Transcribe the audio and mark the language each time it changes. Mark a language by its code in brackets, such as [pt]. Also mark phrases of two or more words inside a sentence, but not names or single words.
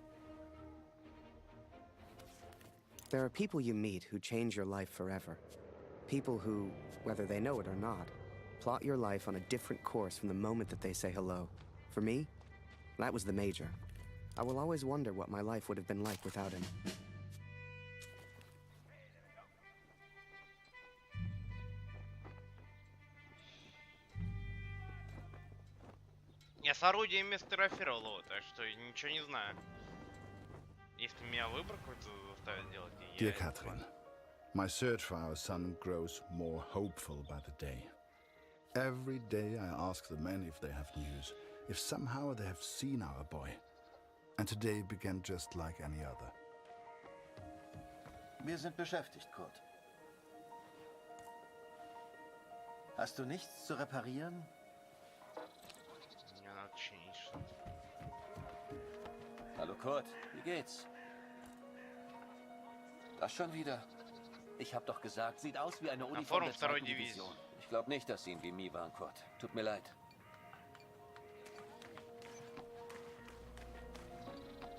[en] There are people you meet who change your life forever. People who, whether they know it or not, plot your life on a different course from the moment that they say hello. For me, that was the Major. I will always wonder what my life would have been like without him. [ru] Я с орудиями сфотографировал его, так что ничего не знаю. Если меня выбор какой-то заставит делать, [en] Dear Catherine, my search for our son grows more hopeful by the day. Every day I ask the men if they have news, if somehow they have seen our boy. And today began just like any other. [de] Wir sind beschäftigt, Kurt. Hast du nichts zu reparieren? [ru] Мне надо чинить что-то. [de] Hallo Kurt, wie geht's? Das schon wieder? Ich hab doch gesagt, sieht aus wie eine Uniform der 2. Division. Ich glaube nicht, dass sie in Vimy waren, Kurt. Tut mir leid.